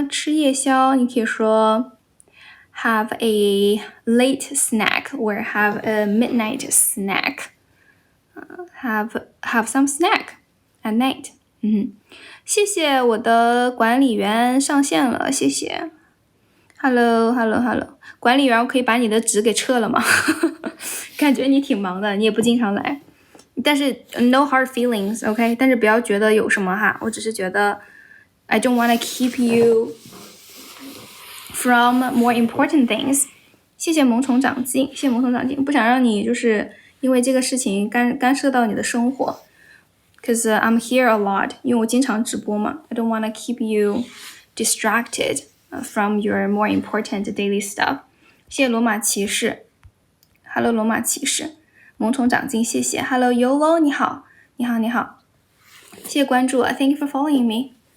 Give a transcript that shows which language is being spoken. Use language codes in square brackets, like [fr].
[en] 夜宵，你可以说 have a late snack or have a midnight snack. Have some snack at night. [zh] 谢谢我的管理员上线了，谢谢。 Hello， 管理员，我可以把你的纸给撤了吗？感觉你挺忙的，你也不经常来。但是 [en] no hard feelings, OK？ [zh] 但是不要觉得有什么哈，我只是觉得 [en] I don't want to keep you from more important things. [zh] 谢谢萌宠长进，谢谢萌宠长进，不想让你就是因为这个事情干涉到你的生活。 [en] Cause I'm here a lot, [zh] 因为我经常直播嘛。 [en] I don't want to keep you distracted from your more important daily stuff. [zh] 谢谢罗马骑士 ，Hello 罗马骑士，萌宠长进，谢谢。 [en] Hello Yolo， [zh] 你好，谢谢关注 [en] ，Thank you for following me。